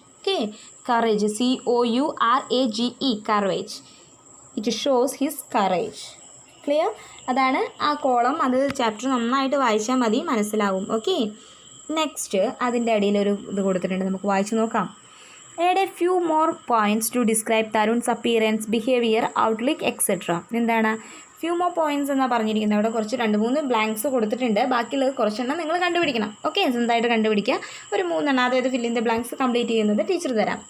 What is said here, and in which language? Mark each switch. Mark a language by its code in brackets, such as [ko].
[en] Okay, courage, COURAGE, courage. It shows his courage. Clear? [ml] അതാണ് ആ column. അത് chapter നന്നായിട്ട് വായിച്ചാൽ മതി, മനസ്സിലാവും. ഓക്കെ. നെക്സ്റ്റ്, അതിൻ്റെ അടിയിലൊരു ഇത് കൊടുത്തിട്ടുണ്ട്, നമുക്ക് വായിച്ച് നോക്കാം. [en] Add a few more points to describe Tarun's appearance, behavior, outlook, etc. [ml] എന്താണ്? [en] few more points [ml] എന്നാണ് പറഞ്ഞിരിക്കുന്നത്. അവിടെ കുറച്ച് 2-3 ബ്ലാങ്ക്സ് കൊടുത്തിട്ടുണ്ട്. ബാക്കിയുള്ളത് കുറച്ചെണ്ണം നിങ്ങൾ കണ്ടുപിടിക്കണം. ഓക്കെ, സ്വന്തമായിട്ട് കണ്ടുപിടിക്കുക. ഒരു 3 എണ്ണം, അതായത് [en] fill in the blanks [ml] കംപ്ലീറ്റ് ചെയ്യുന്നത് ടീച്ചർ തരാം.